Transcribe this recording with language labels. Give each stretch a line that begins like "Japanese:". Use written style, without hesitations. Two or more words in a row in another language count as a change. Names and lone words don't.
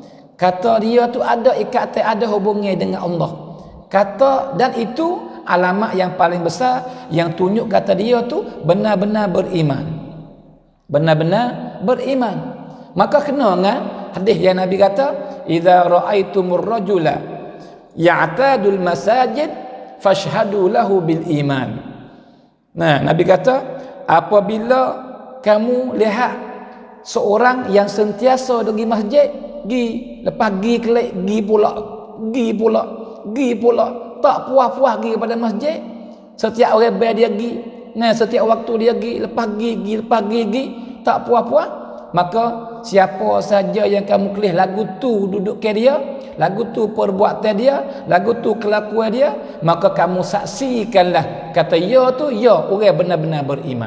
Malay: Kata dia tu ada ikatan, ada hubungan dengan Allah. Kata, dan itu alamat yang paling besar yang tunjuk kata dia tu benar-benar beriman. Benar-benar beriman. Maka kena dengan hadis yang Nabi kata,
Arabic: "إذا رأيتم الرجل يعتاد المساجد فاشهدوا له بالإيمان."
Malay: Nah, Nabi kata, apabila kamu lihat seorang yang sentiasa pergi masjid, lepas pergi kelik, pergi pula, tak puas-puas pergi kepada masjid, setiap orang bayar dia pergi, nah setiap waktu dia pergi, lepas pergi, tak puas-puas, maka siapa saja yang kamu kelih lagu tu duduk ke dia, lagu tu perbuatan dia, lagu tu kelakuan dia, maka kamu saksikanlah kata ya tu, ya orang benar-benar beriman.